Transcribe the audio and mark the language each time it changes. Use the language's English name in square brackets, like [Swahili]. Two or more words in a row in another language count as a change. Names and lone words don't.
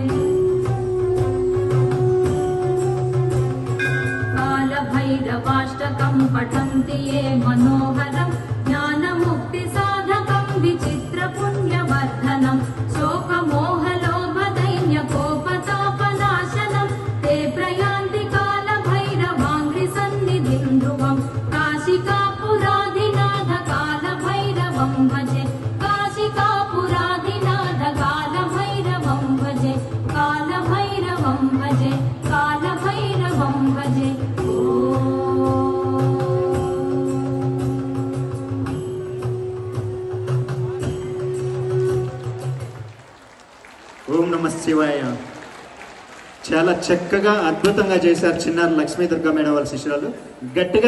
[Sanskrit] कालभैरवाष्टकं पठन्ति ये मनोहरं ज्ञानमुक्तिसाधकं विचित्रपुण्यवर्धनं शोकमोहलोभदैन्यकोपतापनाशनं ते प्रयान्ति कालभैरवाङ्घ्रिसन्निधिं ध्रुवं काशिकापुराधिनाथ कालभैरवं भजे। काशिकापुराधिनाथ कालभैरवं भजे। कालभैरवं भजे। कालभैरवं भजे। ఓం నమ శివాయ. [Telugu] చాలా చక్కగా అద్భుతంగా చేశారు చిన్నారి లక్ష్మీ దుర్గా మేడం వాళ్ళ శిష్యురాలు.